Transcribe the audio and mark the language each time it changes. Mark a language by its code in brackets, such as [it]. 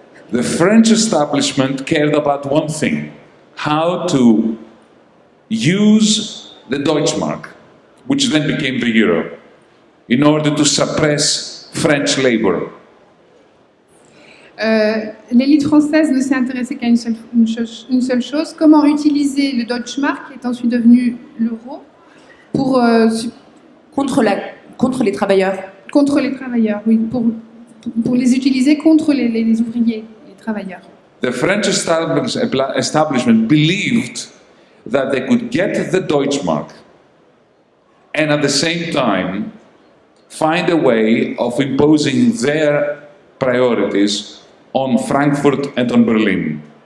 [en] The French establishment cared about one thing: how to use the Deutschmark, which then became the euro, in order to suppress French labor. [fr] L'élite française ne s'est intéressée qu'à une seule chose: comment utiliser le Deutschmark, qui est ensuite devenu l'euro, contre les travailleurs. Contre les travailleurs, oui, pour les utiliser contre les ouvriers, les travailleurs. [en] The French establishment believed that they could get the Deutschmark and at the same time find a way of imposing their priorities on Frankfurt and on Berlin.